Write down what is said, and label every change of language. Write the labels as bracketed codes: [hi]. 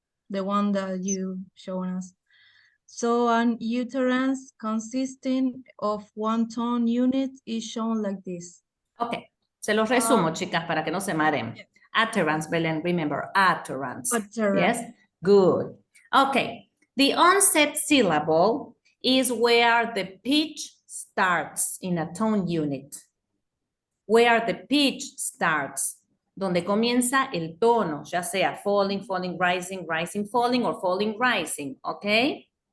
[en] The one that you shown us. So an utterance consisting of one tone unit is shown like this. [es] Ok, se los resumo, chicas, para que no se mareen. [en] Utterance, Belén, remember, utterance. Utterance. Yes, good. Okay, the onset syllable is where the pitch starts in a tone unit. Where the pitch starts, [es] donde comienza el tono, ya sea [en] falling, falling, rising, rising, falling, or falling, rising, okay?